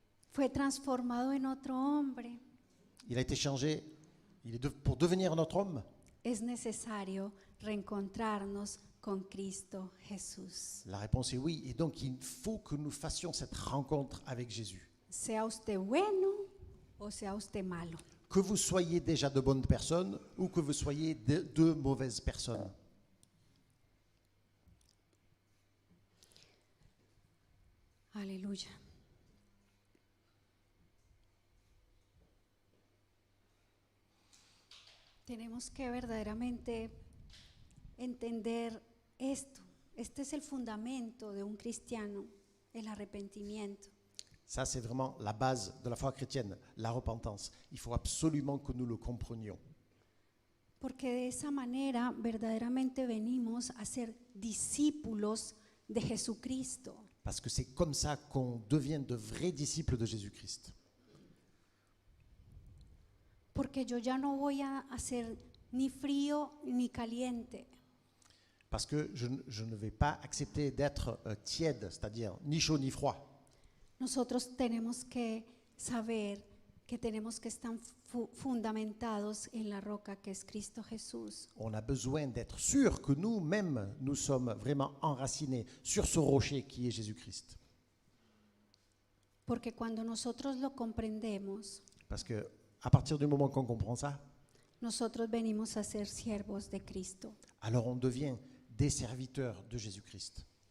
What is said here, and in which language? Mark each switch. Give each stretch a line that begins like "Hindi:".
Spanish: Fue transformado en otro hombre.
French: Il a été changé pour devenir notre homme.
Spanish: Es necesario reencontrarnos con Cristo Jesús.
French: La réponse est oui. Et donc, il faut que nous fassions cette rencontre avec Jésus.
Spanish: Sea usted bueno o sea usted malo.
French: Que vous soyez déjà de bonnes personnes ou que vous soyez de mauvaises personnes.
Spanish: Aleluya. Tenemos que verdaderamente entender esto. Este es el fundamento de un cristiano, el arrepentimiento.
French: Ça, c'est vraiment la base de la foi chrétienne, la repentance. Il faut absolument que nous le comprenions.
Spanish: Porque de esa manera verdaderamente venimos a ser discípulos de Jesucristo.
French: Parce que c'est comme ça qu'on devient de vrais disciples de Jésus-Christ.
Spanish: Porque yo ya no voy a ser ni frío ni caliente.
French: Parce que je ne vais pas accepter d'être tiède, c'est-à-dire ni chaud ni froid.
Spanish: Nosotros tenemos que saber que tenemos que estar fundamentados en la roca que es Cristo Jesús.
French: On a besoin d'être sûr que nous-mêmes, nous sommes vraiment enracinés sur ce rocher qui est Jésus-Christ.
Spanish: Porque cuando nosotros lo comprendemos,
French: Parce que à partir du moment qu'on comprend ça,
Spanish: nosotros venimos a ser siervos de Cristo.
French: alors on devient des serviteurs de Jésus-Christ.